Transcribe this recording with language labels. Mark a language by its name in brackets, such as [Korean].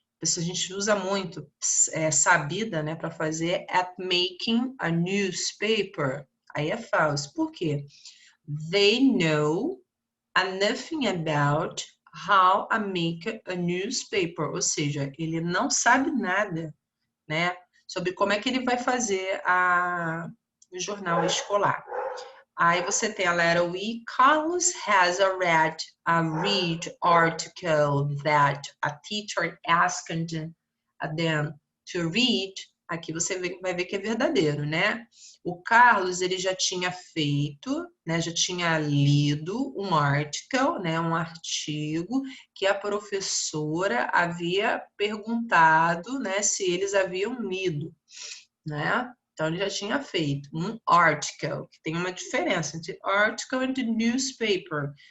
[Portuguese] A gente usa muito, sabida, né, para fazer at making a newspaper. Aí é falso. Por quê? [English] They know nothing about how I make a newspaper. [Portuguese] Ou seja, ele não sabe nada, né, sobre como é que ele vai fazer o jornal escolar. Aí você tem a letra E. [English] Carlos has read a article that a teacher asked them to read. [Portuguese] Aqui você vai ver que é verdadeiro, né? O Carlos, ele já tinha feito, né? Já tinha lido um article, né? Um artigo que a professora havia perguntado, né? Se eles haviam lido, né? Então, ele já tinha feito um article, que tem uma diferença entre article e newspaper.